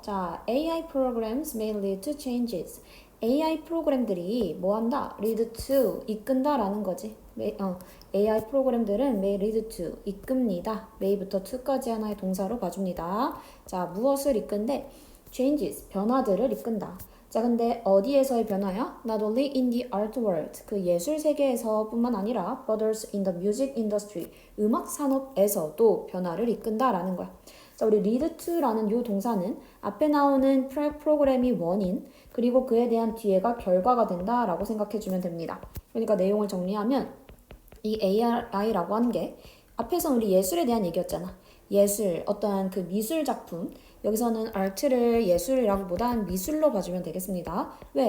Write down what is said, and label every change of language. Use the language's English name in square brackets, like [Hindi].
[English] 자, AI programs may lead to changes. [Korean] AI 프로그램들이 뭐 한다? [English] lead to, [Korean] 이끈다라는 거지. AI 프로그램들은 [English] may lead to, [Korean] 이끕니다. may부터 to까지 하나의 동사로 봐줍니다. 자, 무엇을 이끈대? changes, 변화들을 이끈다. 자, 근데 어디에서의 변화야? [English] Not only in the art world, [Korean] 그 예술 세계에서 뿐만 아니라 [English] but also in the music industry, [Korean] 음악 산업에서도 변화를 이끈다라는 거야. 자, 우리 lead to라는 이 동사는 앞에 나오는 프로그램이 원인, 그리고 그에 대한 뒤에가 결과가 된다라고 생각해주면 됩니다. 그러니까 내용을 정리하면 이 AI라고 하는 게 앞에서 우리 예술에 대한 얘기였잖아. 예술, 어떠한 그 미술 작품, 여기서는 아트를 예술이라기보단 미술로 봐주면 되겠습니다. 왜?